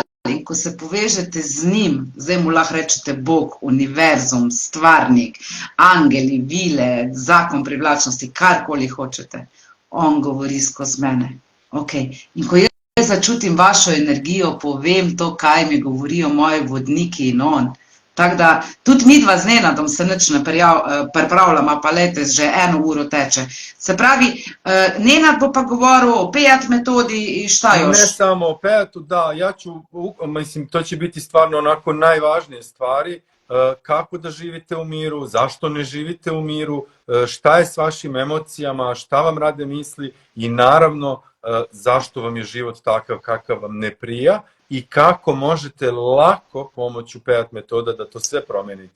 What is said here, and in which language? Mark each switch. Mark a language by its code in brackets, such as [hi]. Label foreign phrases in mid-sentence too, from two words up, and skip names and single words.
[sl] In ko se povežete z njim, zdaj mu lahko rečete Bog, univerzum, stvarnik, angeli, vile, zakon privlačnosti, karkoli hočete, on govori skozi mene. In ko jaz začutim vašo energijo, povem to, kaj mi govorijo moji vodniki in on. Tako da tudi midva z Nenadom se nič ne pripravljama, pa lejte, že 1 uro teče. Se pravi, Nenad bo pa govoril o PEAT metodi [sr] i šta još? Ne samo o PEAT-u, da, ja ću, mislim, to će biti stvarno onako najvažnije stvari, kako da živite u miru, zašto ne živite u miru, šta je s vašim emocijama, šta vam rade misli i naravno zašto vam je život takav kakav vam ne prija i kako možete lako pomoću PEAT metoda da to sve promenite.